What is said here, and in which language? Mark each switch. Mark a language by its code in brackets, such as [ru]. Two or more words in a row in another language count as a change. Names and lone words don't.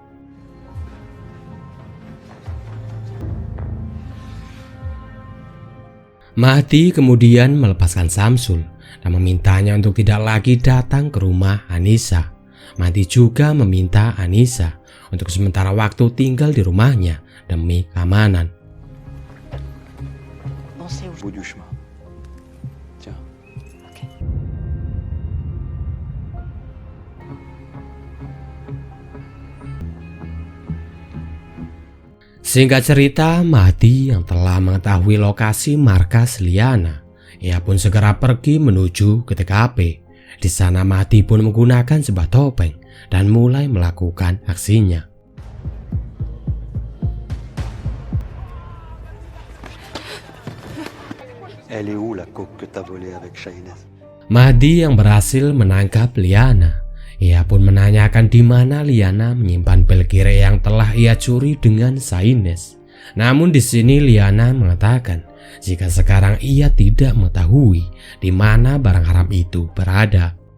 [id] Mahdi kemudian melepaskan Samsul dan memintanya untuk tidak lagi datang ke rumah Anissa. Mahdi juga meminta Anissa untuk sementara waktu tinggal di rumahnya demi keamanan. [fr] Bout du chemin. Tiens. [id] Singkat cerita, Mahdi yang telah mengetahui lokasi markas Liana, ia pun segera pergi menuju ke TKP. Di sana Mahdi pun menggunakan sebuah topeng dan mulai melakukan aksinya. [fr] Elle est où la coque que t'as volée avec Saines? [id] Mahdi yang berhasil menangkap Liana. Ia pun menanyakan di mana Liana menyimpan pil kirek yang telah ia curi dengan Saines. Namun di sini Liana mengatakan jika sekarang ia tidak mengetahui di mana barang haram itu berada.